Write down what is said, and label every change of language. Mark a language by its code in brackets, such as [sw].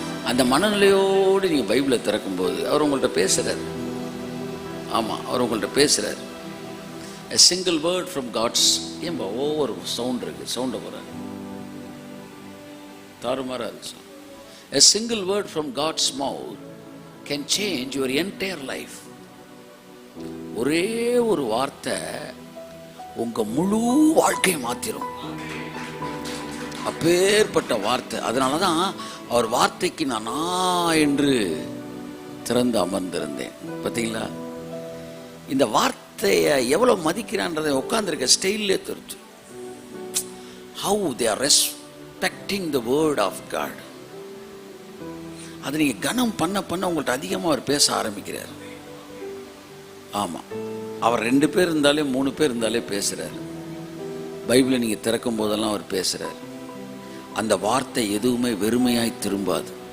[ta] அந்த மனநிலையோடு நீங்கள் பைபிளை திறக்கும்போது அவர் உங்கள்கிட்ட பேசுகிறார். ஆமாம், அவர் உங்கள்கிட்ட பேசுகிறார். [en] A single word from God's, [ta] ஏன்பா ஒவ்வொரு சவுண்ட் இருக்குது, சவுண்டை போகிறார், தாறுமாறாக இருக்கு. [en] A single word from God's mouth can change your entire life. [ta] ஒரே ஒரு வார்த்தை உங்கள் முழு வாழ்க்கையை மாற்றிடும். அப்பேற்பட்ட வார்த்தை. அதனால தான் அவர் வார்த்தைக்கு நான் என்று திறந்து அமர்ந்திருந்தேன். பார்த்தீங்களா, இந்த வார்த்தையை எவ்வளோ மதிக்கிறான்றதை உட்கார்ந்துருக்க ஸ்டைல்லே தெரிஞ்சு. [en] How they are respecting the word of God. [ta] அது நீங்கள் கனம் பண்ண உங்கள்கிட்ட அதிகமாக அவர் பேச ஆரம்பிக்கிறார். ஆமாம், அவர் 2 பேர் இருந்தாலே 3 பேர் இருந்தாலே பேசுகிறார். பைபிளை நீங்கள் திறக்கும் போதெல்லாம் அவர் பேசுகிறார். அந்த வார்த்தை எதுவுமே வெறுமையாய் திரும்பாது.